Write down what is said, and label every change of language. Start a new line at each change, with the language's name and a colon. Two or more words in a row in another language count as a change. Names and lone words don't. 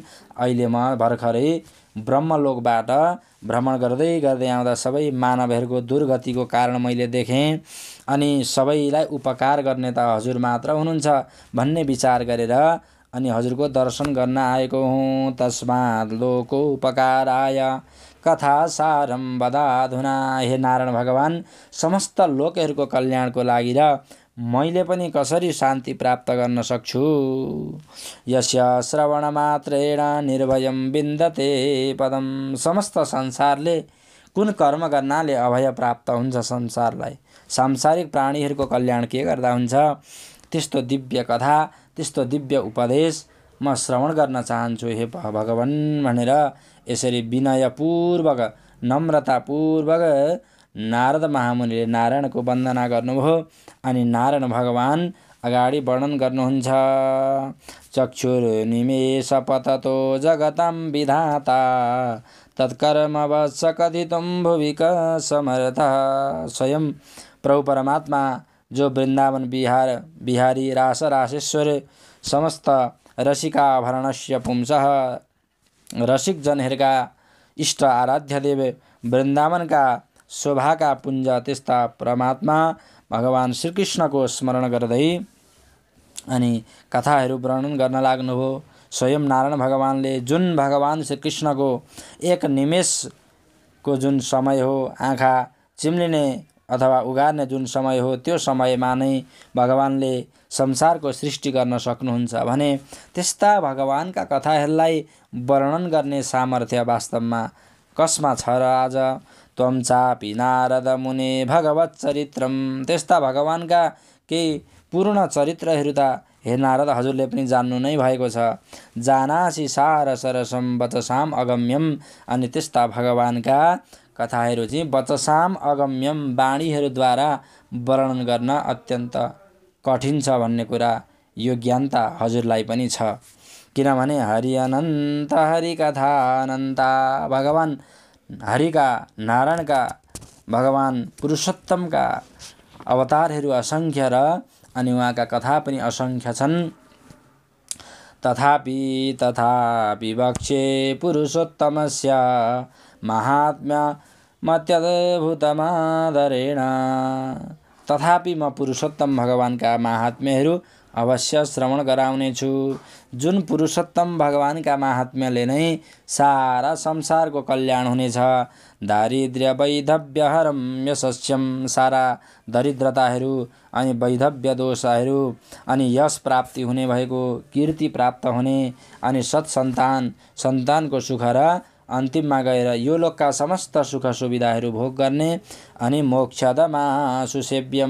Nepali: अहिले म भर्खरै ब्रह्मलोकबाट भ्रमण गर्दै गर्दै आउँदा सबै मानवहरूको दुर्गतिको कारण मैले देखेँ। अनि सबैलाई उपकार गर्ने त हजुर मात्र हुनुहुन्छ भन्ने विचार गरेर अनि हजुरको दर्शन गर्न आएको हुँ।
Sanskrit: तस्मात् लोको उपकाराय कथा सारम वदाधुना।
Nepali: हे नारायण भगवान, समस्त लोकहरूको कल्याणको लागि र मैले पनि कसरी शान्ति प्राप्त गर्न सक्छु।
Sanskrit: यस्य श्रवण मात्रेण निर्भयं विन्दते पदम।
Nepali: समस्त संसारले कुन कर्म गर्नाले अभय प्राप्त हुन्छ संसारलाई, सांसारिक प्राणीहरूको कल्याण के गर्दा हुन्छ। त्यस्तो दिव्य कथा, त्यस्तो दिव्य उपदेश म श्रवण गर्न चाहन्छु हे भगवान भनेर यसरी विनयपूर्वक नम्रतापूर्वक नारद महामुनिले नारायणको वन्दना गर्नुभयो। अनि नारायण भगवान अगाडि वर्णन गर्नुहुन्छ।
Sanskrit: चक्षुर्निमेष पततो जगतां विधाता तत्कर्मवश कथितुं भुविक समर्थः।
Nepali: स्वयं प्रभु परमात्मा जो वृन्दावन बिहारी रास रासेश्वर समस्त
Sanskrit: रसिकाभरणस्य पुंसः
Nepali: रसिक जनहरूका इष्ट आराध्य देव वृन्दावनका शोभाका पुञ्ज त्यस्ता परमात्मा भगवान श्रीकृष्णको स्मरण गर्दै अनि कथाहरू वर्णन गर्न लाग्नुभयो। स्वयं नारायण भगवानले जुन भगवान श्रीकृष्णको एक निमेषको जुन समय हो, आँखा चिम्लिने अथवा उगार्ने जुन समय हो, त्यो समयमा नै भगवानले संसारको सृष्टि गर्न सक्नुहुन्छ भने त्यस्ता भगवानका कथाहरूलाई वर्णन गर्ने सामर्थ्य वास्तवमा कसमा छ र आज?
Sanskrit: त्वं चापि नारद मुने भगवत चरित्रम।
Nepali: त्यस्ता भगवानका केही पूर्ण चरित्रहरू त हे नारद हजुरले पनि जान्नु नै भएको छ।
Sanskrit: जानासि सार सरसम वचसाम अगम्यम।
Nepali: अनि त्यस्ता भगवानका कथाहरू चाहिँ
Sanskrit: वचसाम अगम्यम
Nepali: वाणीहरूद्वारा वर्णन गर्न अत्यन्त कठिन छ भन्ने कुरा यो ज्ञानता हजुरलाई पनि छ।
Awadhi: किनभने हरि अनन्त हरि कथा अनन्ता।
Nepali: भगवान हरिका नारायणका भगवान पुरुषोत्तमका अवतारहरू असङ्ख्य र अनि उहाँका कथा पनि असङ्ख्य छन्।
Sanskrit: तथापि वक्ष्ये पुरुषोत्तमस्य महात्म्यमत्यद्भुतमादरेण।
Nepali: तथापि म पुरुषोत्तम भगवानका महात्म्यहरू अवश्य श्रवण गराउनेछु। जुन पुरुषोत्तम भगवानका महात्म्यले नै सारा संसारको कल्याण हुनेछ।
Sanskrit: दारिद्र्य वैधव्यहरम यशस्यम।
Nepali: सारा दरिद्रताहरू अनि वैधव्य दोषहरू अनि यश प्राप्ति हुने भएको, कीर्ति प्राप्त हुने अनि सत्सन्तान सन्तानको सुख र अन्तिममा गएर यो लोकका समस्त सुख सुविधाहरू भोग गर्ने अनि
Sanskrit: मोक्षदमा सुसेव्यम।